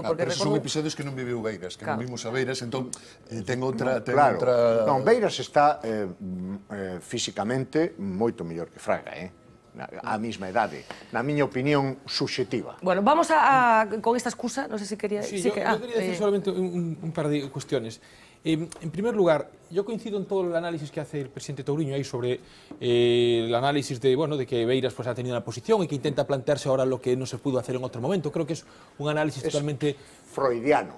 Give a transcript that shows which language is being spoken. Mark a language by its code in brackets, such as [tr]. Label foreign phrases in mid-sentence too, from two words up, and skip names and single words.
[gl] Pero son episodios que non viveu Beiras, que non vimos a Beiras, entón ten outra... Non, Beiras está físicamente moito mellor que Fraga, a mesma edade, na miña opinión subxectiva. Bueno, vamos con esta excusa, non sei se quería... [es] Sí, yo quería decir solamente un par de cuestiones. En primer lugar, yo coincido en todo el análisis que hace el presidente Touriño ahí sobre el análisis de que Beiras pues ha tenido una posición y que intenta plantearse ahora lo que no se pudo hacer en otro momento. Creo que es un análisis totalmente... freudiano.